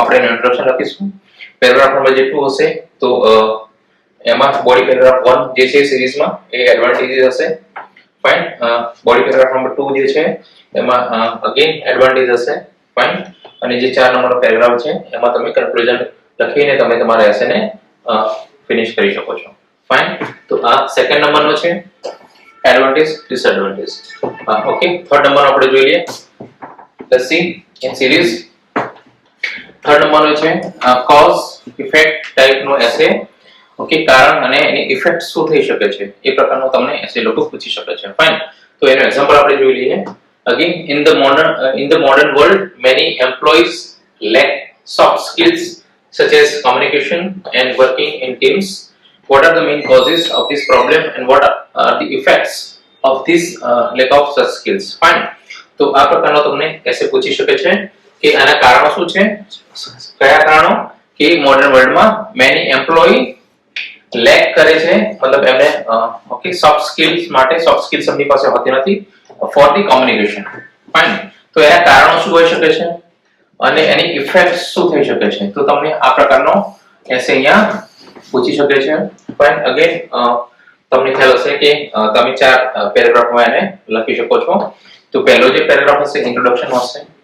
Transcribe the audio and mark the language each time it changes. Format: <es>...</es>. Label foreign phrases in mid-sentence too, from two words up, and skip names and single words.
<gu>આપણે એનું ઇન્ટ્રોડક્શન લખીશું</gu> <en>paragraph number</en> <gu>જે 2 હશે તો એમાં</gu> <en>body paragraph</en> <gu>1 જે છે સિરીઝમાં એ એડવાન્ટેजेस હશે ફાઇન</gu> <en>body paragraph number</en> <gu>2 જે છે એમાં અગેન એડવાન્ટેજ હશે ફાઇન અને જે 4 નંબરનો પેરેગ્રાફ છે એમાં તમે કન્ક્લુઝન લખીને તમે તમારા એસેને ફિનિશ કરી શકો છો ફાઇન તો આ સેકન્ડ નંબરનો છે</gu> <en>advantage disadvantage okay third number</en> <gu>આપણે જોઈ લઈએ</gu> <en>let's see in series</en> <gu>થર્ડ નંબરનો છે</gu> <en>cause effect</en> <gu>ટાઈપનો એસે ઓકે કારણ અને એની ઇફેક્ટ શું થઈ શકે છે એ પ્રકારનો તમને એસે લોકો પૂછી શકે છે ફાઇન તો એનો એક્ઝામ્પલ આપણે જોઈ લઈએ</gu> <en>again in the modern world many employees lack soft skills such as communication and working in teams what are the main causes of this problem and what are the effects of this lack of such skills fine</en> <gu>તો આ પ્રકારનો તમને એસે પૂછી શકે છે કે આના કારણો શું છે કયા કારણો કે</gu> <en>modern worldમાં many employee</en> <gu>લેક કરે છે મતલબ એમને ઓકે</gu> <en>soft skills</en> <gu>માટે</gu> <en>soft skills</en> <gu>એમની પાસે હોતી નથી</gu> <en>for the communication fine</en> <gu>તો એના કારણો શું હોઈ શકે છે અને એની ઇફેક્ટ શું થઈ શકે છે તો તમને આ પ્રકારનો એસે અહીંયા પૂછી શકે છે</gu> <en>fine again</en> <gu>તમને ખ્યાલ હશે કે તમે 4 પેરેગ્રાફમાં એને લખી શકો છો તો પહેલો જે પેરેગ્રાફ હશે ઇન્ટ્રોડક્શન હશે</gu>